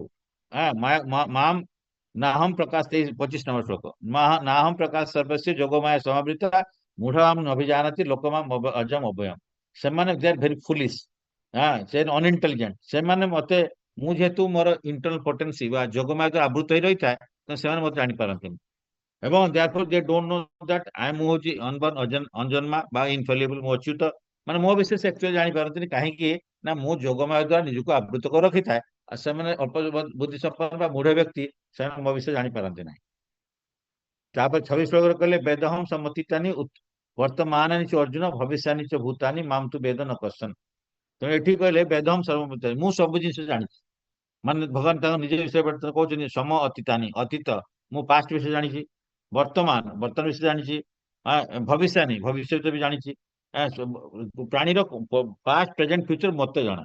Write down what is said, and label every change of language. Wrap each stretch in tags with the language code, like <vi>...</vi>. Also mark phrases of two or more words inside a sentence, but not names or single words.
<sa>ମାମ ନାହମ ପ୍ରକାଶ,</sa> <or>25 ନମ୍ବର ଶ୍ଲୋକ,</or> <sa>ନାହମ ପ୍ରକାଶ ସର୍ବସ୍ୟ ଯୋଗମାୟା ସମାବୃତା ମୂଢାମ ଅଭିଜାନତି ଲୋକମାମ ଅଜମ ଅଭୟମ।</sa> <en>ସେମାନେ they are very foolish, they unintelligent.</en> <or>ସେମାନେ ମତେ, ମୁଁ ଯେହେତୁ ମୋର</or> <en>internal potency</en> <or>ବା ଯୋଗମାୟା ଆବୃତ ହେଇ ରହିଥାଏ, ତ ସେମାନେ ମତେ ଜାଣିପାରନ୍ତିନି। ଏବଂ</or> <en>therefore they don't know that</en> <or>ମୁଁ ହଉଛି ଅନବର୍ନ ଅଜନ୍ମା ବା ଇନଫେଲିବଲ, ମୁଁ ଅଚ୍ୟୁତ। ମାନେ ମୋ ବିଷୟରେ ସେ ଆକ୍ଚୁଆଲି ଜାଣିପାରନ୍ତିନି, କାହିଁକି ନା ମୁଁ ଯୋଗମାୟା ଦ୍ୱାରା ନିଜକୁ ଆବୃତ କରି ରଖିଥାଏ। ଆଉ ସେମାନେ ଅଳ୍ପ ବୁଦ୍ଧି ସମ୍ପନ୍ନ ବା ମୂଢ ବ୍ୟକ୍ତି, ସେମାନେ ମୋ ବିଷୟରେ ଜାଣିପାରନ୍ତି ନାହିଁ। ତାପରେ 26 ଶ୍ଲୋକରେ କହିଲେ</or> <sa>ବେଦହମ୍ ସମ୍ମତିତାନି वर्तमानानि च अर्जुन भविष्यानि च भूतानि माम तु वेद न कश्चन।</sa> <or>ତେଣୁ ଏଠି କହିଲେ</or> <sa>ବେଦହମ୍ ସର୍ବଭୂତାନି,</sa> <or>ମୁଁ ସବୁ ଜିନିଷ ଜାଣିଛି। ମାନେ ଭଗବାନ ତାଙ୍କ ନିଜ ବିଷୟରେ କହୁଛନ୍ତି</or> <sa>ସମ ଅତୀତାନି,</sa> <or>ଅତୀତ ମୁଁ ପାଷ୍ଟ ବିଷୟ ଜାଣିଛି, ବର୍ତ୍ତମାନ ବିଷୟ ଜାଣିଛି, ଭବିଷ୍ୟାନି ଭବିଷ୍ୟତ ବି ଜାଣିଛି, ପ୍ରାଣୀର</or> <en>past present future</en> <or>ମତେ ଜଣା।</or>